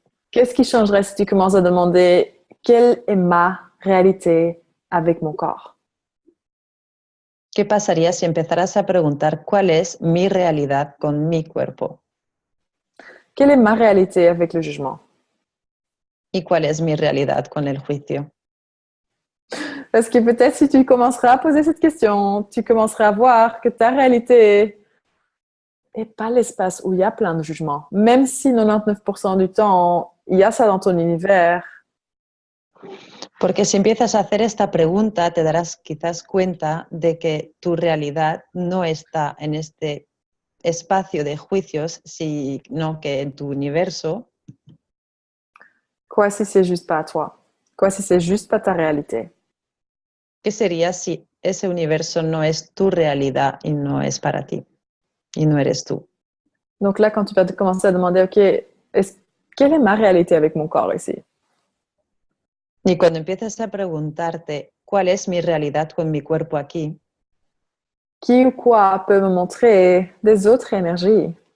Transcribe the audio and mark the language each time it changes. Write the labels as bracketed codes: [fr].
[fr] Qu'est-ce qui changerait si tu commences à demander quelle est ma réalité avec mon corps? [es] ¿Qué pasaría si empezaras a preguntar cuál es mi realidad con mi cuerpo? [fr] Quelle est ma réalité avec le jugement? [es] ¿Y cuál es mi realidad con el juicio? [fr] Parce que peut-être si tu commenceras à poser cette question, tu commenceras à voir que ta réalité et pas l'espace où il y a plein de jugements. Même si 99% du temps, il y a ça dans ton univers. [es] Porque si empiezas a hacer esta pregunta, te darás quizás cuenta de que tu realidad no está en este espacio de juicios, sino que en tu universo. [fr] Quoi si c'est juste pas à toi? Quoi si c'est juste pas ta réalité? [es] ¿Qué sería si ese universo no es tu realidad y no es para ti? Y no eres tú. [fr] Donc là, quand tu vas te commencer à demander, OK, quelle est ma réalité avec mon corps ici? [es] Y cuando empiezas a preguntarte cuál es mi realidad con mi cuerpo aquí, [fr] Qui ou quoi peut me montrer des autres énergies?